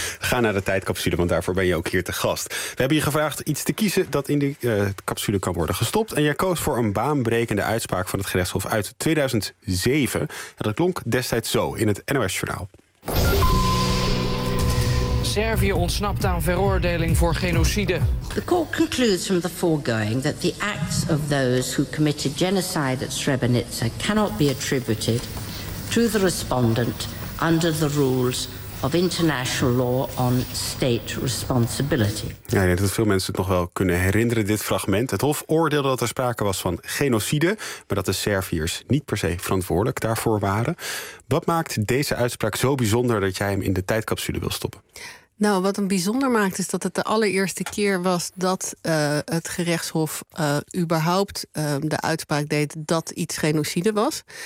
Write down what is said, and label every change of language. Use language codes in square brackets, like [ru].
[nl] Ga naar de tijdcapsule, want daarvoor ben je ook hier te gast. We hebben je gevraagd iets te kiezen dat in de capsule kan worden gestopt. En jij koos voor een baanbrekende uitspraak van het gerechtshof uit 2007. En dat klonk destijds zo in het NOS-journaal. Servië ontsnapt aan veroordeling voor genocide. [en] The court concludes from the foregoing that the acts of those who committed genocide at Srebrenica cannot be attributed to the respondent under the rules of international law on state responsibility. [nl] Ja, ik denk dat veel mensen het nog wel kunnen herinneren, dit fragment. Het Hof oordeelde dat er sprake was van genocide, maar dat de Serviërs niet per se verantwoordelijk daarvoor waren. Wat maakt deze uitspraak zo bijzonder dat jij hem in de tijdcapsule wil stoppen? Nou, wat hem bijzonder maakt is dat het de allereerste keer was dat het gerechtshof überhaupt de uitspraak deed dat iets genocide was.